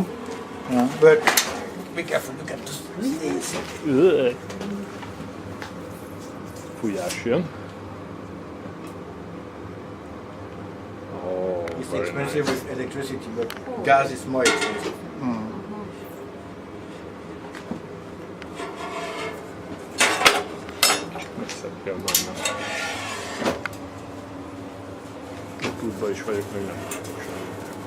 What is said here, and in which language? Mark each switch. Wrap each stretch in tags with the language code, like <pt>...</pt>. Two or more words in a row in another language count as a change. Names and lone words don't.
<en>Yeah. But be careful, look at this.</en> <hu>Fújás jön.</hu> <en>Oh, It's very expensive nice. with electricity, but gas is more expensive.</en> <hu>Messzebb kell mennem. Itt útba is vagyok, meg nem tudok semmit.</hu>